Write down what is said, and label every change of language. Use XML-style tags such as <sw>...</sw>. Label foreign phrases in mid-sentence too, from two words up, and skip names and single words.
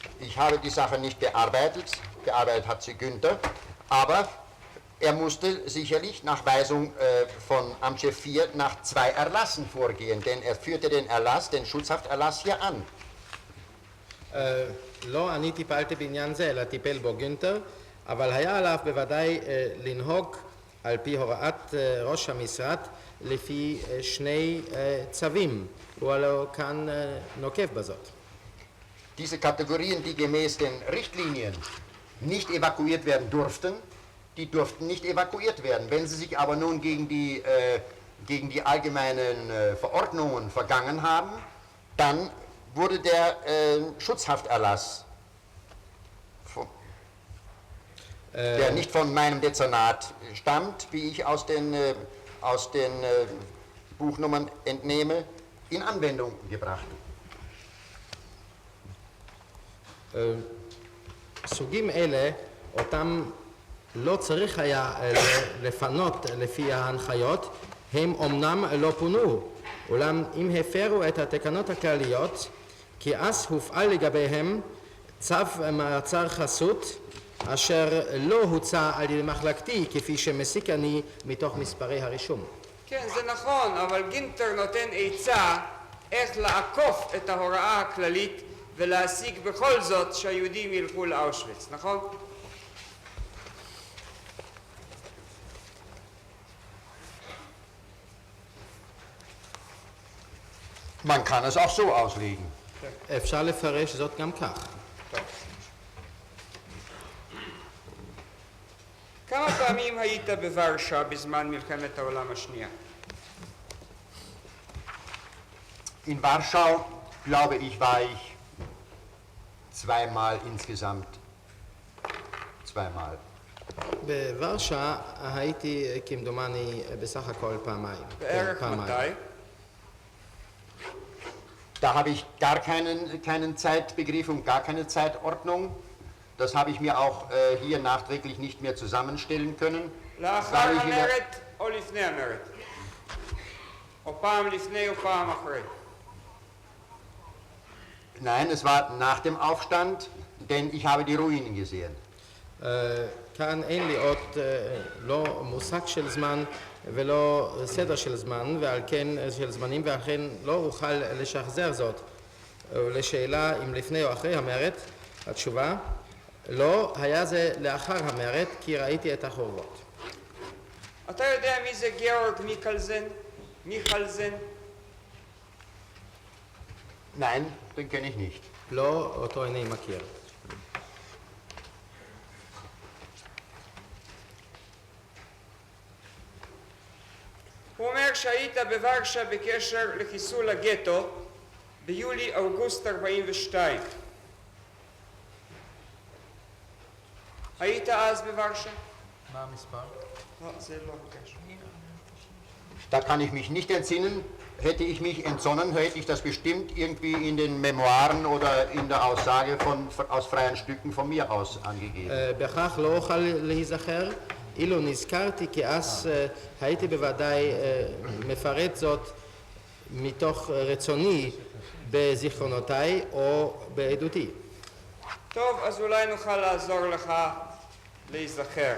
<de>Ich habe die Sache nicht bearbeitet. Bearbeitet hat sie Günther. Aber er musste sicherlich nach Weisung von Amtschef 4 nach 2 Erlassen vorgehen, denn er führte den Erlass, den Schutzhafterlass hier an.</de> <he>לא אני טיפלתי בעניין זה, אלא טיפל בו גינטר, אבל היה עליו בוודאי לנהוג על פי הוראת ראש המשרד לפי שני צווים, הוא הלא כאן נוקב בזאת.</he> <de>Diese Kategorien, die gemäß den Richtlinien nicht evakuiert werden durften, die durften nicht evakuiert werden. Wenn sie sich aber nun gegen die allgemeinen Verordnungen vergangen haben, dann wurde der Schutzhafterlass, der nicht von meinem Dezernat stammt, wie ich aus den Buchnummern entnehme, in Anwendung gebracht.</de> <he>סוגים אלה, אותם לא צריך היה לפנות לפי ההנחיות, הם אומנם לא פונו, אולם אם הפרו את התקנות הכלליות, כי אז הופעל לגביהם צו מעצר חסות, אשר לא הוצא על ידי מחלקתי, כפי שמסיק אני מתוך מספרי הרישום. כן, זה נכון, אבל גינטר נותן עצה איך לעקוף את ההוראה הכללית ולהשיג בכל זאת שהיהודים ילכו לאושוויץ, נכון?</he> <de>Man kann es auch so auslegen.</de> <he>אפשר לפרש זאת גם כך. כמה פעמים היית בוורשה בזמן מלחמת העולם השנייה?</he> <de>In Warschau, glaube ich, war ich zweimal insgesamt. Zweimal.</de> <he>בוורשה הייתי כמדומני בסך הכל פעמיים. בערך מתי?</he> <de>Da habe ich gar keinen Zeitbegriff und gar keine Zeitordnung. Das habe ich mir auch hier nachträglich nicht mehr zusammenstellen können.</de> <he>לאחר</he> <de>weil ich in der-</de> <he>המרד או לפני המרד? או פעם לפני או פעם אחרי?</he> <de>Nein, es war nach dem Aufstand, denn ich habe die Ruinen gesehen.</de> <he>כאן אין לי עוד לא מושג של זמן ולא סדר של זמן ועל כן של זמנים ועל כן לא אוכל לשחזר זאת. לשאלה אם לפני או אחרי המרד, התשובה לא, היה זה לאחר המרד כי ראיתי את החורבות. אתה יודע מי זה גאורג מיכלזן?</he> <de>Nein, den kenne ich nicht.</de> <he>לא, אותו איני מכיר. הוא אומר שהיית בוורשה בקשר לחיסול הגטו ביולי-אוגוסט 42. היית אז בוורשה? מה המספר? לא, זה לא הרגש.</he> <de>Da kann ich mich nicht entsinnen. Hätte ich mich entsonnen, hätte ich das bestimmt irgendwie in den Memoiren oder in der Aussage aus freien Stücken von mir aus angegeben.</de> <he>בכך לא אוכל להיזכר, אילו נזכרתי כי אז הייתי בוודאי מפרט זאת מתוך רצוני בזיכרונותיי או בעדותי. טוב, אז אולי נוכל לעזור לך להיזכר.</he>